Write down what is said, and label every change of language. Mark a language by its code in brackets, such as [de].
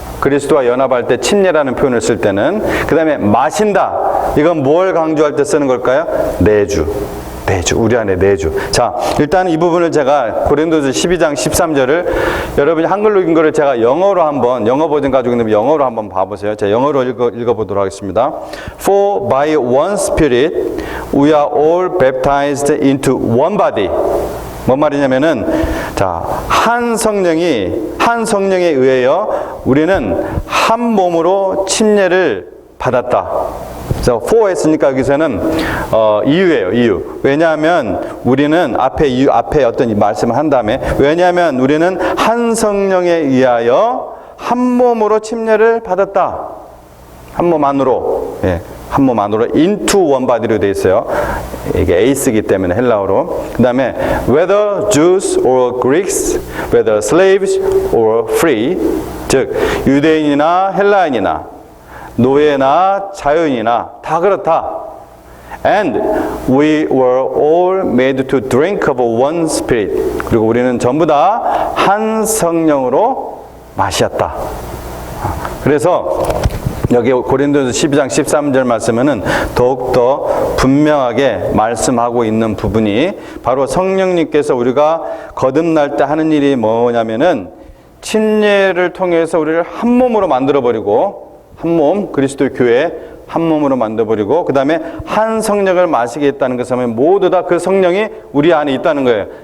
[ko] 그리스도와 연합할 때 침례라는 표현을 쓸 때는, 그 다음에 마신다, 이건 뭘 강조할 때 쓰는 걸까요? 내주, 우리 안에 내주. 자, 일단 이 부분을 제가 고린도서 12장 13절을 여러분이 한글로 읽은 거를 제가 영어로 한번, 영어 버전 가지고 있는 영어로 한번 봐보세요. 제가 영어로 읽어보도록 하겠습니다. [en] For by one Spirit we are all baptized into one body. [ko] 뭔 말이냐면은, 자, 한 성령에 의하여 우리는 한 몸으로 침례를 받았다. 그래서 for 했으니까 여기서는 이유예요, 이유. 왜냐하면 우리는 앞에 어떤 말씀을 한 다음에, 왜냐하면 우리는 한 성령에 의하여 한 몸으로 침례를 받았다. 한 몸 안으로, 예, 한 몸 안으로 [en] into one body [ko] 로 되어 있어요. 이게 에이스이기 때문에 헬라어로. 그 다음에 [en] whether Jews or Greeks, whether slaves or free, [ko] 즉 유대인이나 헬라인이나 노예나 자유인이나 다 그렇다. [en] And we were all made to drink of one spirit. [ko] 그리고 우리는 전부 다 한 성령으로 마셨다. 그래서 여기 고린도서 12장 13절 말씀에는 더욱더 분명하게 말씀하고 있는 부분이 바로 성령님께서 우리가 거듭날 때 하는 일이 뭐냐면은 침례를 통해서 우리를 한 몸으로 만들어버리고, 한 몸, 그리스도의 교회 한 몸으로 만들어버리고, 그 다음에 한 성령을 마시겠다는 것은 모두 다 그 성령이 우리 안에 있다는 거예요.